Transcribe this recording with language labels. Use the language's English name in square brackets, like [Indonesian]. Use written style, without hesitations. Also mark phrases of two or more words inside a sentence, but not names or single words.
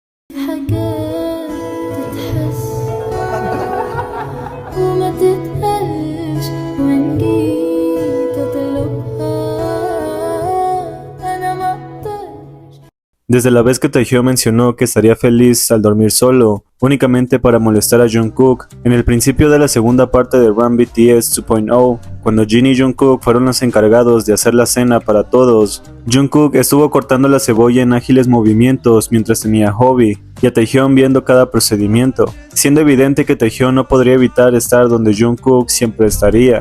[Arabic] حاجات تتحس وما تتقالش وإن جيت أطلبها أنا مقدرش. [Spanish] Desde la vez que Taehyung mencionó que estaría feliz al dormir solo, únicamente para molestar a Jungkook, en el principio de la segunda parte de Run BTS 2.0, cuando Jin y Jungkook fueron los encargados de hacer la cena para todos, Jungkook estuvo cortando la cebolla en ágiles movimientos mientras tenía a Hobi y a Taehyung viendo cada procedimiento, siendo evidente que Taehyung no podría evitar estar donde Jungkook siempre estaría.